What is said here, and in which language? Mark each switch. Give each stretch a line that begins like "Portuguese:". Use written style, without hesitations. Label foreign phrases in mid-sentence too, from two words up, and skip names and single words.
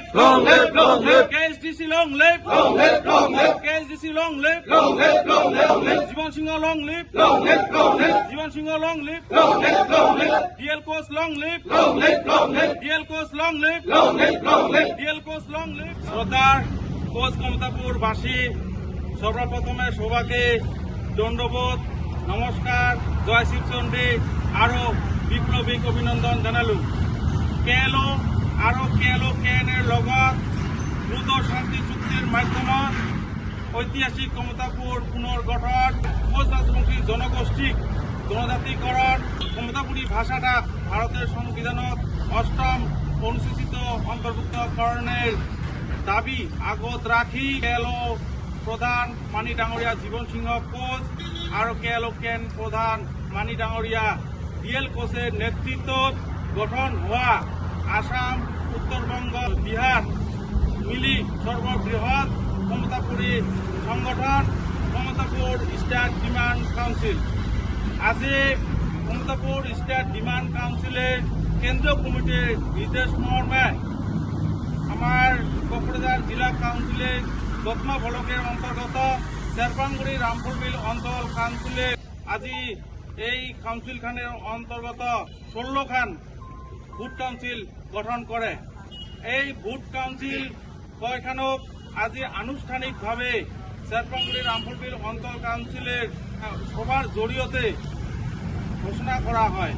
English: Long live, long live! KSDC long live! Long live, long live! KSDC long live! Long live, long live, long live! Jivan Singh long live! Long live, long live! Jivan Singh long live! Long live, long live! DL Coast long live! Long live, long live! DL Coast long live! Long live, long live! DL Coast long live!
Rangpuri: শ্রদ্ধার কোচ কমতাপুর বাসী সর্বপ্রথমে সবাকে দণ্ডবোধ নমস্কার জয় শিবচন্ডী আরো বিপ্লবিক অভিনন্দন জানালো কেএলও
Assamese: আৰু KLOKN-ৰ লগত দ্ৰুত শান্তি চুক্তিৰ মাধ্যমত ঐতিহাসিক কমতাপুৰ পুনৰ গঠন কোচ ৰাজবংশী
Rangpuri: জনগোষ্ঠীক জনজাতিকরণ কমতাপুরী ভাষাটা ভারতের সংবিধানত অষ্টম অনুসূচিত অন্তর্ভুক্তকরণের দাবি আগত রাখি KLO প্রধান মানি ডাঙৰীয়া জীবন সিংহ কোচ আৰু KLOKN প্রধান মানি ডাঙৰীয়া DL কোচের নেতৃত্বত গঠন হওয়া আসাম উত্তরবঙ্গ বিহার মিলি সর্ববৃহৎ কমতাপুরী সংগঠন কমতাপুর স্টেট ডিমান্ড কাউন্সিল আজি কমতাপুর স্টেট ডিমান্ড কাউন্সিলের কেন্দ্রীয় কমিটির নির্দেশ মর্মে আমার কোকরাঝার জেলা কাউন্সিলের দত্মা ব্লকের অন্তর্গত শেরপাংগুড়ি রামপুরবিল অঞ্চল কাউন্সিলে আজি এই কাউন্সিলখানের অন্তর্গত 16 খান ভোট কাউন্সিল গঠন করে এই ভোট কাউন্সিল কয়খানক আজি আনুষ্ঠানিকভাবে শেরপাংগুড়ি রামপুরবিল অঞ্চল কাউন্সিলের সভার জড়িয়তে ঘোষণা করা হয়।